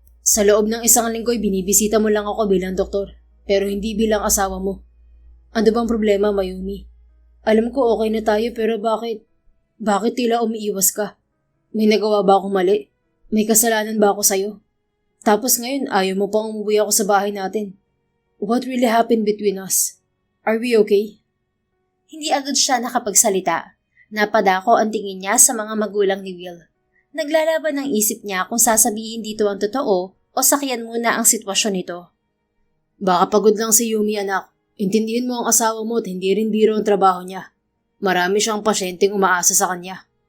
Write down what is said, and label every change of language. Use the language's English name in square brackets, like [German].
[Filipino] Sa loob ng 1 linggo'y binibisita mo lang ako bilang doktor. Pero hindi bilang asawa mo. Ano bang problema, Mayumi? Alam ko okay na tayo pero bakit? Bakit tila umiiwas ka? May nagawa ba akong mali? May kasalanan ba ako sa'yo? Tapos ngayon ayaw mo pang umuwi ako sa bahay natin. [English] What really happened between us? Are we okay? [Filipino] Hindi agad siya nakapagsalita. Napadako ang tingin niya sa mga magulang ni Will. Naglalaban ang isip niya kung sasabihin dito ang totoo o sakyan muna ang sitwasyon nito. Baka pagod lang si Yumi, anak. Intindihin mo ang asawa mo at hindi rin biro ang trabaho niya. Marami siyang pasyenteng umaasa sa kanya.